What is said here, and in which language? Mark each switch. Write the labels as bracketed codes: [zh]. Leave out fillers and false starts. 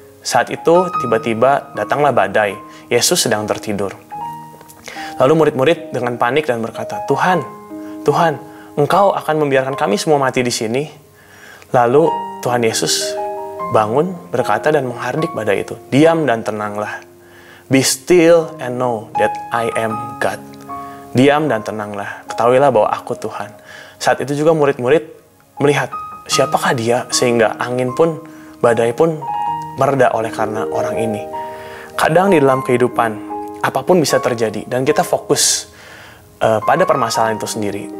[id] Saat itu tiba-tiba datanglah badai. Yesus sedang tertidur. Lalu murid-murid dengan panik dan berkata, Tuhan, Engkau akan membiarkan kami semua mati di sini? Lalu Tuhan Yesus bangun, berkata dan menghardik badai itu, diam dan tenanglah. [en] Be still and know that I am God. [id] Diam dan tenanglah. Ketahuilah bahwa aku Tuhan. Saat itu juga murid-murid melihat siapakah dia sehingga angin pun, badai pun mereda oleh karena orang ini. Kadang di dalam kehidupan apapun bisa terjadi dan kita fokus pada permasalahan itu sendiri.